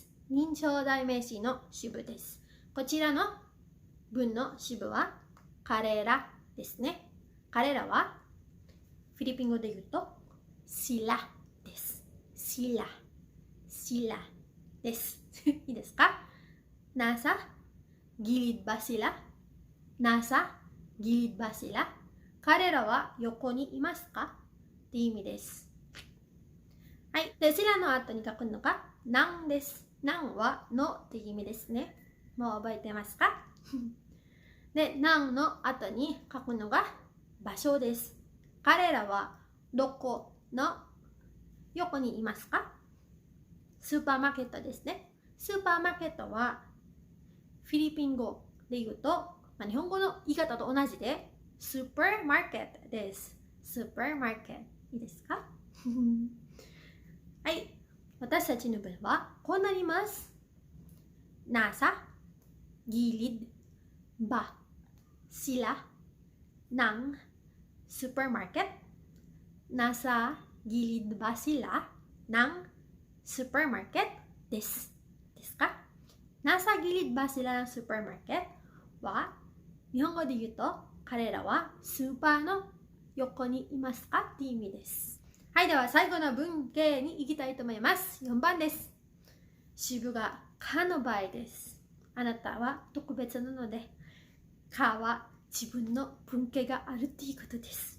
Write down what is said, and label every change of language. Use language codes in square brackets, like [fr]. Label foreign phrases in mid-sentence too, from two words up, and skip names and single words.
[ja] 認証代名詞の支部です。こちらの文の支部は彼らですね。彼らはフィリピン語で言うとシラです。シラです。いいですか？ [tl] Nasa gilid ba sila? Nasa gilid ba sila? [ja] 彼らは横にいますかっていう意味です。はい。で、シラの後に書くのがなんです。なんはのっていう意味ですね。もう覚えてますか？で、なんの後に書くのが場所です。彼らはどこの横にいますか？スーパーマーケットですね。スーパーマーケットはフィリピン語で言うと、日本語の言い方と同じでスーパーマーケットです。スーパーマーケット。いいですか？はい。私たちの文はこうなります。 [tl] Nasa gilid ba sila ng supermarket? Nasa gilid ba sila ng supermarket? [ja] です。ですか？ [tl] Nasa gilid ba sila ng supermarket? [ja] は日本語で言うと彼らはスーパーの横にいますかっていう意味です。はい、では最後の文型に行きたいと思います。4番です。支部がかの場合です。あなたは特別なので、かは自分の文型があるっていうことです。